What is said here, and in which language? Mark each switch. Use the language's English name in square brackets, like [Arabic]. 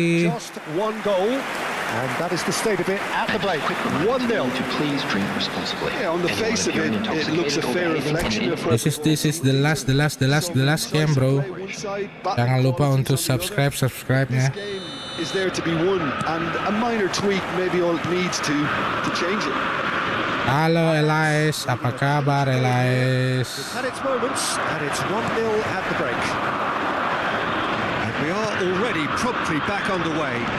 [English] Just one goal, and that is the state of it at the break. 1-0. To please drink responsibly. Yeah, on the face of it, it looks a fair reflection of. This is the last game, bro. [Indonesian] Jangan lupa untuk subscribe-nya. [English] Is there to be won, and a minor tweak maybe all it needs to change it. [Indonesian] Halo Elias, apa kabar Elias? [English] It's had its moments, and it's 1-0 at the break. And we are already promptly back underway.